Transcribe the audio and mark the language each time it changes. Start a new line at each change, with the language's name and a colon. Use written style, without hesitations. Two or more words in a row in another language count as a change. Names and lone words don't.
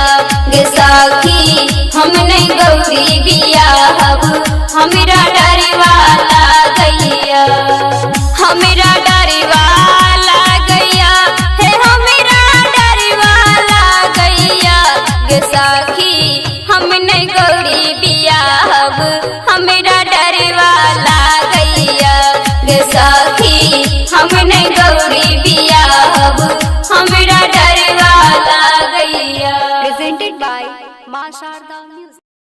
Maithili: गे सखी हमने गौरी बियाहब हमरा डरवा लागैया। हमरा डरवा लागैया। हे हमरा डरवा लागैया। गे सखी हमने गौरी बियाहब हमरा डरवा लागैया। गे सखी हमने गौरी बियाहब हमरा डरवा लागैया।
English: Presented by माँ शारदा म्यूजिक।